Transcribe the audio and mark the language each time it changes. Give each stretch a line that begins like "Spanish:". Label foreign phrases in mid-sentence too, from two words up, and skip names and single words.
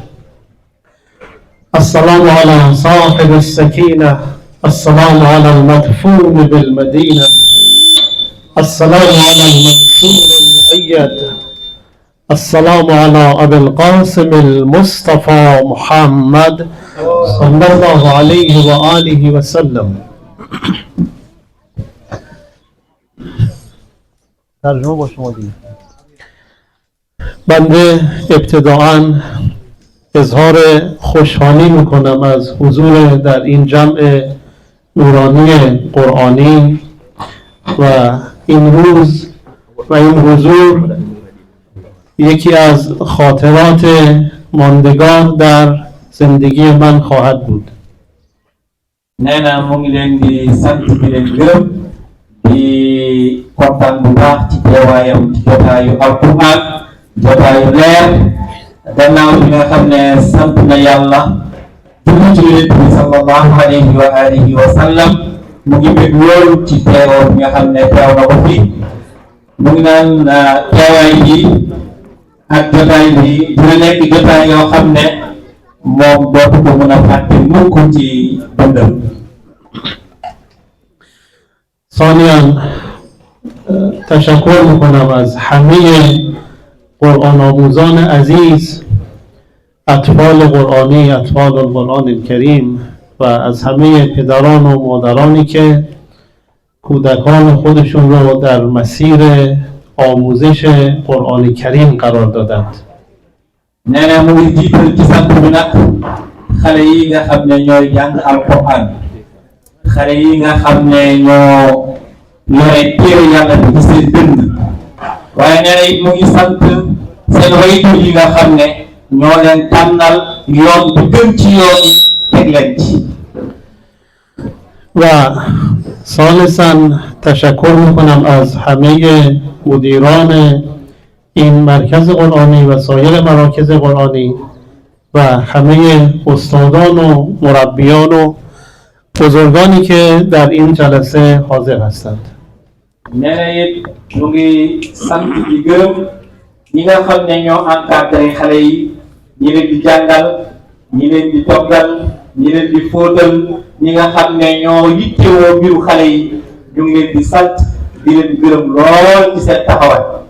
Arabic: السلام على صاحب السكينة، السلام على المدفون بالمدينة، السلام على المنصور المؤيد، السلام على أبي القاسم المصطفى محمد صلى الله عليه وآله وسلم.
Persian: ترجمه با شما دیگه. بنده ابتداعاً اظهار خوشحالی میکنم از حضور در این جمع نورانی قرآنی و این روز و این حضور یکی از خاطرات ماندگار در زندگی من خواهد بود.
Wolof: nee mu ngi leen di sant di leen gërëm di kontaan bu baax ci teewaayam ci jotaayu alquran, jotaayu leer, gannaaw bi nga xam ne sant na yàlla julli ci Yonent bi
Arabic: صلى الله عليه وآله وسلم
Wolof: mu ngi bëgg loolu ci teewoo bi nga xam ne teew na ko fi mu ngi naan teewaay bi ak jotaay bi dina nekk jotaay yoo xam ne moom dootu ko mën a fàtte mukk ci dundam.
Persian: ثانيا تشکر میکنم از همه قرآن آموزان عزیز، اطفال قرآنی، اطفال
Arabic: القرآن الکریم
Persian: و از همه پدران و مادرانی که کودکان خودشون رو در مسیر آموزش قرآن کریم قرار دادند.
Wolof: nee na mu ngi jiital ci sant bi nag xale yi nga xam ne ñooy jàng alquran, xale yi nga xam ne ñoo yore téere yàlla bi ci seen dënd, waaye nee na it mu ngi sant seen waajur yi nga xam ne ñoo leen tànnal yoon bi gën ci yoon yi teg leen ci.
Persian: و ثالثا تشکر میکنم از همه مدیران این مرکز قرآنی و سایر مراکز قرآنی و همه استادان و مربیان و بزرگانی که در این جلسه حاضر هستند.
Wolof: nee na it mu ngi sant di gërëm ñi nga xam ne ñoo encadré xale yi, ñi leen di jàngal, ñi leen di toggal, ñi leen di fóotal, ñi nga xam ne ñoo yittewoo mbiru xale yi, ñu ngi leen di sant di leen gërëm lool ci seen taxawaay.